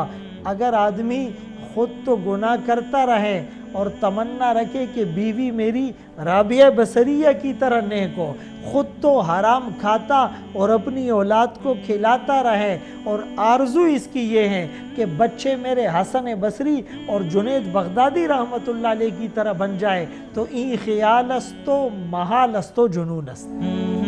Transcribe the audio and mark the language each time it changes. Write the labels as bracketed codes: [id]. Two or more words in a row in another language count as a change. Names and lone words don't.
[ur] اگر آدمی خود تو گناہ کرتا رہے اور تمنا رکھے کہ بیوی میری رابعہ بصریہ کی طرح نیک ہو، خود تو حرام کھاتا اور اپنی اولاد کو کھلاتا رہے، اور آرزو اس کی یہ ہے کہ بچے میرے حسن بصری اور جنید بغدادی رحمت اللہ علیہ کی طرح بن جائے، تو [fa] این خیال است و محال است و جنون است۔